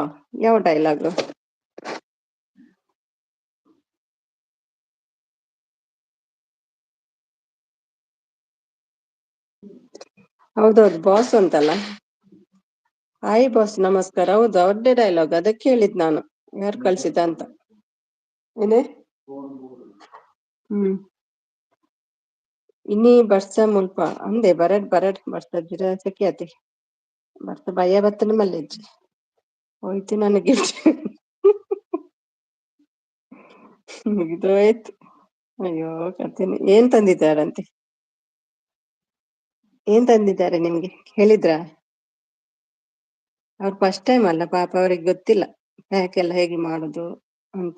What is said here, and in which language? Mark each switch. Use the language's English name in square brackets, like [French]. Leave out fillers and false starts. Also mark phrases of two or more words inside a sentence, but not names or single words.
[Kannada] ಯಾವ ಡೈಲಾಗ್? ಹೌದೌದು, ಬಾಸ್ ಅಂತಲ್ಲ. ಹಾಯ್ ಬಾಸ್ ನಮಸ್ಕಾರ. ಹೌದು, ಅವ್ರದ್ದೇ ಡೈಲಾಗ್, ಅದಕ್ಕೆ ಹೇಳಿದ್ ನಾನು ಯಾರು ಕಳ್ಸಿದ್ದ ಅಂತ. [Tulu] ಏನೇ ಇನ್ನಿ ಬರ್ಸ ಮುಲ್ಪ ಅಂದೆ ಬರಡ್ ಬರ್ಸದಿರ ಸೆಕೆಯತಿ ಬರ್ತ ಭಯ ಬತ್ತನ ಮಲ್ಲೆಜ್ಜಿ ಹೋಯ್ತು ನನಗೆ. [Kannada] ಮುಗಿದು ಆಯ್ತು. ಅಯ್ಯೋ ಕತೀನಿ. ಏನ್ ತಂದಿದ್ದಾರಂತೆ? ಏನ್ ತಂದಿದ್ದಾರೆ ನಿಮ್ಗೆ ಹೇಳಿದ್ರ? ಅವ್ರು [English] first time [Kannada] ಅಲ್ಲ ಪಾಪ, ಅವ್ರಿಗೆ ಗೊತ್ತಿಲ್ಲ ಪ್ಯಾಕ್ ಎಲ್ಲ ಹೇಗೆ ಮಾಡುದು ಅಂತ.